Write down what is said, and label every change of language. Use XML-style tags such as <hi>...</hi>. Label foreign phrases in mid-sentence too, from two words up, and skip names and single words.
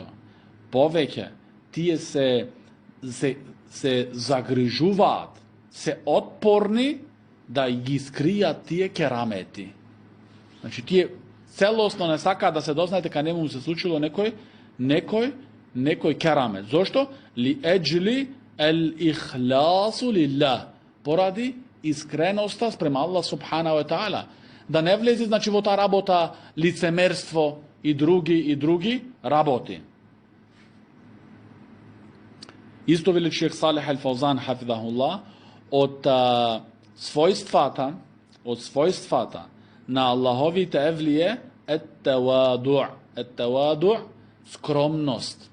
<mk>Повеќе, тие се загрижуваат, се отпорни да ги скријат тие керамети. Значи, тие целосно не сакаат да се дознаете кај нему се случило некој керамет.</mk> <ar>Зошто? لأجل الإخلاص لله.</ar> <mk>Поради искреноста спрема Аллах</mk> <ar>سبحانه وتعالى.</ar> <mk>Da ne влези, значи, во таа работа лицемерство и други работи. Исто вели шех Салих Ал-Фаузан, хафидахуллах, од својствата на Аллаховите евлие ет-таваду', скромност.</mk>